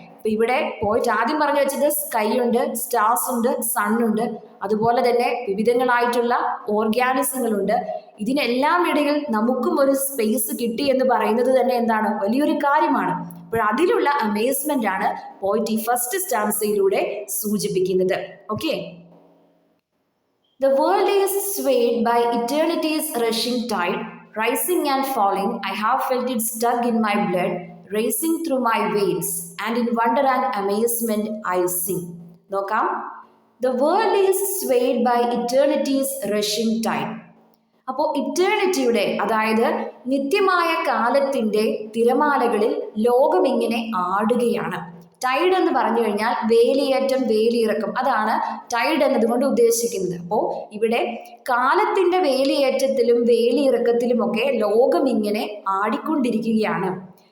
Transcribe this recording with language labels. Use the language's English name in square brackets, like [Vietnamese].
[Malayalam] അപ്പൊ ഇവിടെ പോയിട്ട് ആദ്യം പറഞ്ഞു വെച്ചത് സ്കൈ ഉണ്ട്, സ്റ്റാർസ് ഉണ്ട്, സണ്ണുണ്ട്, അതുപോലെ തന്നെ വിവിധങ്ങളായിട്ടുള്ള ഓർഗാനിസങ്ങളുണ്ട്. ഇതിനെല്ലാം ഇടയിൽ നമുക്കും ഒരു സ്പേസ് കിട്ടി എന്ന് പറയുന്നത് തന്നെ എന്താണ്, വലിയൊരു കാര്യമാണ്. അപ്പോൾ അതിലുള്ള അമേസ്മെന്റ് ആണ് പോയിറ്റ് ഈ ഫസ്റ്റ് സ്റ്റാൻസയിലൂടെ സൂചിപ്പിക്കുന്നത്. [English] Okay, The world is swayed by eternity's rushing tide, rising and falling. I have felt it stuck in my blood, racing through my veins, and in wonder and amazement I sing. [Malayalam] നോക്കാം. [English] The world is swayed by eternity's rushing tide. [Malayalam] അപ്പോൾ ഇറ്റേണിറ്റിയുടെ, അതായത് നിത്യമായ കാലത്തിന്റെ തിരമാലകളിൽ ലോകം ഇങ്ങനെ ആടുകയാണ്. Tide എന്ന് പറഞ്ഞു കഴിഞ്ഞാൽ വേലിയേറ്റം, വേലിയിറക്കം, അതാണ് ടൈഡ് എന്നതുകൊണ്ട് ഉദ്ദേശിക്കുന്നത്. അപ്പോൾ ഇവിടെ കാലത്തിന്റെ വേലിയേറ്റത്തിലും വേലിയിറക്കത്തിലുമൊക്കെ ലോകം ഇങ്ങനെ ആടിക്കൊണ്ടിരിക്കുകയാണ്.